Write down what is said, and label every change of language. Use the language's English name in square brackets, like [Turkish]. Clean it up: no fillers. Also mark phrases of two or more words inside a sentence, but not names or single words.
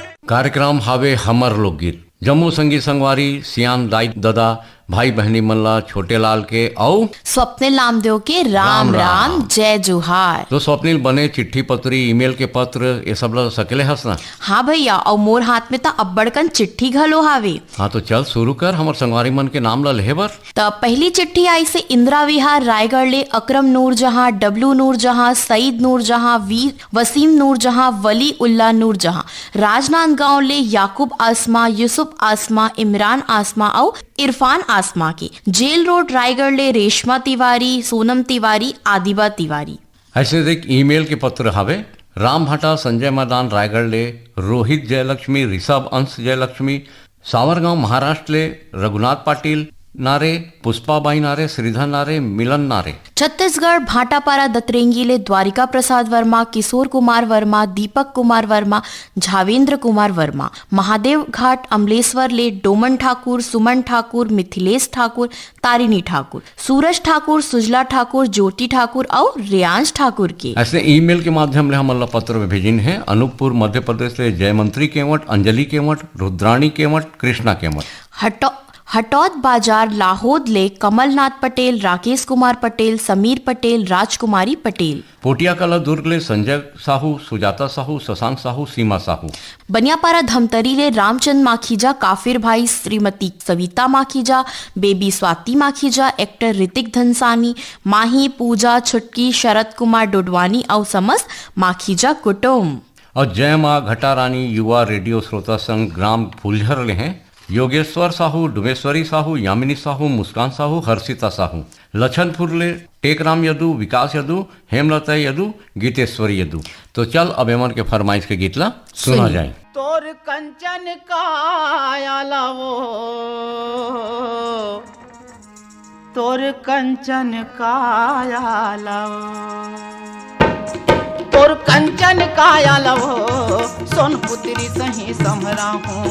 [Chhattisgarhi] कार्यक्रम हावे हमर लोकगीत जम्मू संगीत संगवारी सियान दाई दादा भाई बहनी मल्ला छोटे लाल के औ स्वप्निल नामदेव के राम राम जय जोहार। तो स्वप्निल बने चिट्ठी पत्री ईमेल के पत्र ये सब ला सकेले हस ना। हाँ भैया, और मोर हाथ में तो अब्बड़कन चिट्ठी घलो हावे। हाँ तो चल शुरू कर हमर संगवारी मन के नाम ला लेहे बर। तो पहली चिट्ठी आई से इंदिरा विहार रायगढ़ ले अकरम नूर जहां, डब्लू नूर जहां, सईद नूर जहां, वसीम नूर जहां, वली उल्ला नूर जहां, राजनांदगांव ले याकूब आसमा, यूसुफ आसमा, इमरान आसमा और इरफान आसमा की, जेल रोड रायगढ़ ले रेशमा तिवारी, सोनम तिवारी, आदिबा तिवारी। ऐसे देख ईमेल के पत्र हावे राम भाटा, संजय मैदान रायगढ़ ले रोहित जयलक्ष्मी, ऋषभ अंश जयलक्ष्मी, सावरगांव महाराष्ट्र ले रघुनाथ पाटिल नारे, पुष्पाबाई नारे, श्रीधर नारे, मिलन नारे। छत्तीसगढ़ भाटापारा दतरेंगी ले द्वारिका प्रसाद वर्मा, किशोर कुमार वर्मा, दीपक कुमार वर्मा, झावेंद्र कुमार वर्मा। महादेव घाट अमलेश्वर ले डोमन ठाकुर, सुमन ठाकुर, मिथिलेश ठाकुर, तारिणी ठाकुर, सूरज ठाकुर, सुजला ठाकुर, ज्योति ठाकुर और रियांश ठाकुर के। ऐसे ईमेल के माध्यम ले हमला पत्र में भेजिन है अनूपपुर मध्य प्रदेश ले जयमंत्री केवट, अंजलि केवट, रुद्राणी केवट, कृष्णा केवट। हटौद बाजार लाहौद ले कमलनाथ पटेल, राकेश कुमार पटेल, समीर पटेल, राजकुमारी पटेल। पोटिया कला दुर्ग ले संजय साहू, सुजाता साहू, शशांक साहू, सीमा साहू। बनियापारा धमतरी ले रामचंद माखीजा, काफिर भाई, श्रीमती सविता माखीजा, बेबी स्वाति माखीजा, एक्टर ऋतिक धनसानी, माही, पूजा, छुटकी, शरद कुमार डोडवानी और समस्त माखीजा कुटुंब। और जय माँ घटा रानी युवा रेडियो श्रोता संघ ग्राम फूलझर ले हैं योगेश्वर साहू, डुमेश्वरी साहू, यामिनी साहू, मुस्कान साहू, हर्षिता साहू। लछनपुर ले टेकराम यदु, विकास यदु, हेमलता यदु, गीतेश्वरी यदु। तो चल अब एमन के फरमाइश के गीत ला सुना जाए। तोर कंचन काया लावो, तोर कंचन काया लावो, तोर कंचन काया लवो, सोन पुत्री सही समरा हूँ।